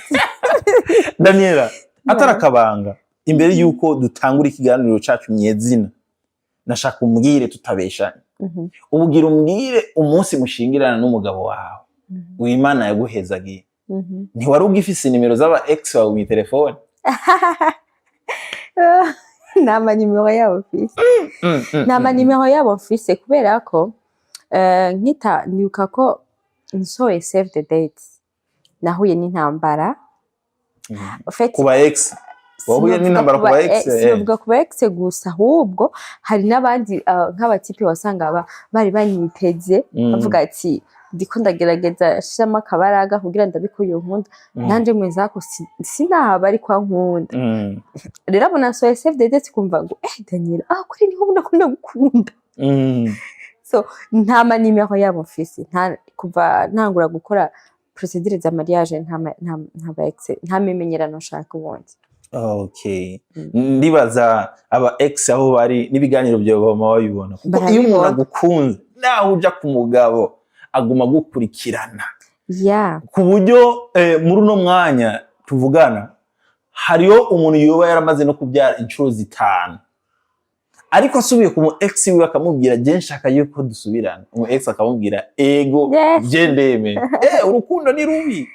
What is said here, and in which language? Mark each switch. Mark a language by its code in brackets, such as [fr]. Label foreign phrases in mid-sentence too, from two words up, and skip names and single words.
[rn] Daniela atarakabanga imbere yuko dutangura ikiganiro cacu nyezina nashaka umbwire tutabeshanye ubugira umbwire umunsi mushingirana n'umugabo wawe w'Imana yaguhezagiye ntiwari ugifise nimero z'aba ex wawe mu telefone nama nimero yabo mfise kubera ko nkita nibuka ko nsoye [en] save the dates [rn] nahuye n'intambara kuba ex wahuye n'intambara kuba ex sivuga kuba ex gusa ahubwo hari n'abandi nk'abatipe wasanga bari banyiteze bavuga ati ndiko ndagerageza shiramo akabaraga kugira ndabikuye nkunda nanje mwezako sinahaba ari kwa nkunda rero abona [en] so save the date [rn] kumva ngo Daniela kuri niho ndakunda gukunda so nta manimero yabo mfise kuva ntangura gukora procedure za mariage nta memenyerano nshaka ubundi okay ndibaza aba ex aho bari n'ibiganiro byo bama babibona kuko iyo umuntu agukunze naho uja ku mugabo aguma gukurikirana ku buryo muri uno mwanya tuvugana hariyo umuntu yoba yaramaze no kubyara inshuro 5 ariko asubiye ku mu ex wiwe akamubwira je nshaka yuko dusubirana umu ex akamubwira ego je ndeme urukundo ni rubi